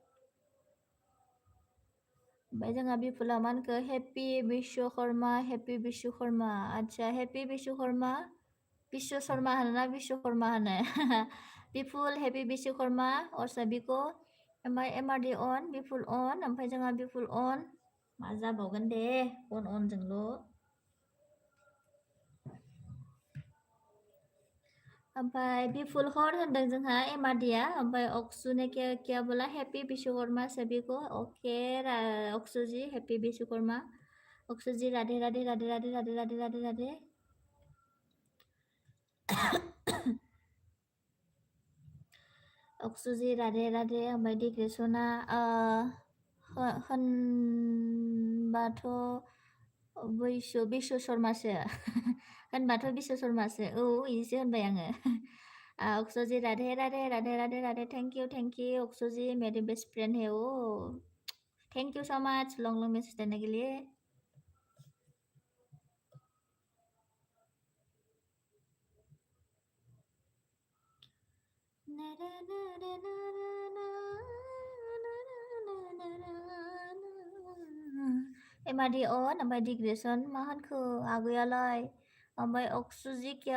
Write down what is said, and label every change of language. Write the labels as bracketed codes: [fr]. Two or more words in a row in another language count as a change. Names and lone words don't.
[brx] ओमफ्राय जोंहा बिपुला मा होनखो हेपि बिश्वकर्मा आच्छा हेपि बिश्वकर्मा विश्व शर्मा होनोना विश्वकर्मा होनो बिपुल हेपि विश्वकर्मा [hi] और सबिको [brx] ओमफ्राय एमआरडि अन बिपुल अन ओमफ्राय जोंहा बिपुल अन मा जाबावगोन दे अनजोंल' ओमफ्राय बिपुल हर होनदों जोंहा एमआरडिया ओमफ्राय [hi] अक्सुने क्या बोला [brx] हेपि विश्वकर्मा सबिको ओके अक्सुजी हेपि विश्वकर्मा अक्सुजी राधे राधे राधे राधे राधे राधे राधे राधे अक्सुजि राधे राधे ओमफ्राय डिग्रेसना होनबाथ' बिश्व शर्मासो होनबाथ' बिश्व शर्मासो औ इदिसो होनबाय आङो अक्सुजि राधे राधे राधे राधे राधे [en] thank you [brx] अक्सुजि [hi] मेरी बेस्ट फ्रेंड है वो [en] thank you so much long long message [hi] देने के लिए [brx] एमआरडि अन ओमफ्राय डिग्रेसन मा होनखो आगैयालाय ओमफ्राय अक्सुजि क्या